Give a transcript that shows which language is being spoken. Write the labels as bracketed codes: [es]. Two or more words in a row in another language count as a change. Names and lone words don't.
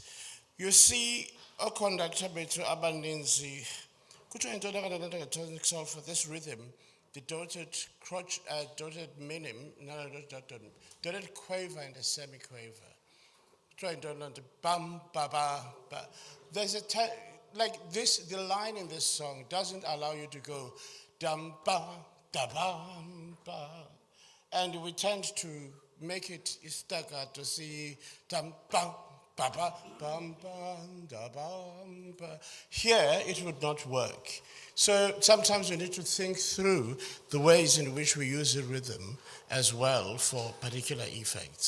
[en] You see, a conductor [xh] bethu abaninzi kuthiwa into engathanda [en] for this rhythm, the dotted crotch, dotted minim, dotted quaver and a semi-quaver. Trying to learn to bum ba ba ba. There's like this. The line in this song doesn't allow you to go dum ba da bum ba, and we tend to make it staccato. See dum ba ba ba bum bum da bum ba. Here it would not work. So sometimes we need to think through the ways in which we use the rhythm as well for particular effects.